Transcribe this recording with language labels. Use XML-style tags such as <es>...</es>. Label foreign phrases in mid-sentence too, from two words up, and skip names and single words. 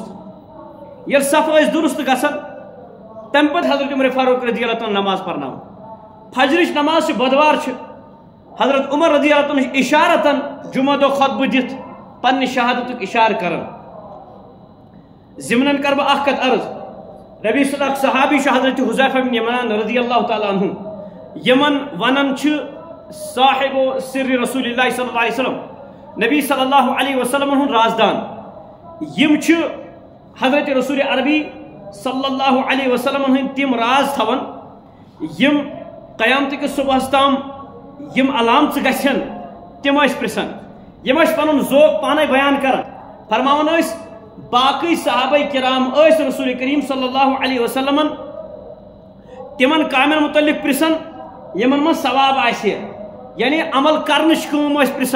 <ks>ییٚلہِ صفہٕ ٲسۍ درست گژھان تمہِ پتہٕ حضرت عمر فاروق</ks> <ar>رضی اللہ تعالیٰ</ar> <ks>نماز پرناوان. فجرٕچ نماز چھِ بۄدوار چھِ. حضرت عمر</ks> <ar>رضی اللہ تعالیٰ</ar> <ks>اشارتن جمعہ دۄہ خطبہٕ دِتھ پننہِ شہادتُک اشارٕ کران. ضمنن کر بہٕ اکھ کتھ عرض. ربی صلی اکھ صحابی چھُ حضرت حذیفہ بن یمان</ks> <ar>رضی اللہ تعالیٰ عنہ</ar> <ks>یمن ونان چھِ صاحب سر</ks> <ar>رسول اللہ صلی اللہ علیہ وسلم</ar> <ks>نبی</ks> <ar>صلی اللہ علیہ وسلم</ar> <ks>ہُنٛد رازدان. یم چھِ حضرت رسول عربی</ks> <ar>صلی اللہ علیہ وسلم</ar> <ks>ہٕنٛدۍ تِم راز تھاوان یم قیامتٕکِس صبحس تام یم علامژٕ گژھن تِم ٲسۍ پرژھان. یم ٲسۍ پنُن ذوق پانے بیان کران. فرماوان ٲسۍ باقٕے صحابہ کرام ٲسۍ رسول کریم</ks> <ar>صلی اللہ علیہ</ar> <ks>وسلمن تِمن کامٮ۪ن متعلق پرژھان یمن منٛز ثواب آسہِ یعنی عمل کرنٕچ کٲم ٲسۍ پرژھان.</ks>